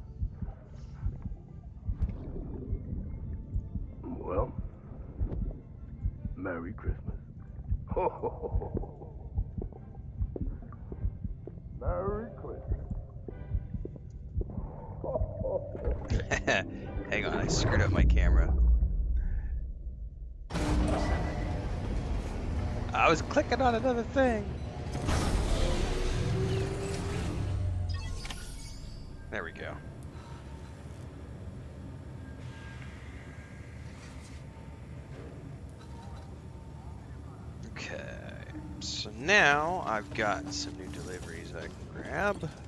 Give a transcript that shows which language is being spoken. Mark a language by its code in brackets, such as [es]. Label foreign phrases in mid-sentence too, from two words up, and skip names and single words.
[en] Well, Merry Christmas. Ho, ho, ho, ho. Merry Christmas. Ho, ho, ho. Hang on, I screwed up my camera. I was clicking on another thing. There we go. Okay, so now I've got some new deliveries I can grab.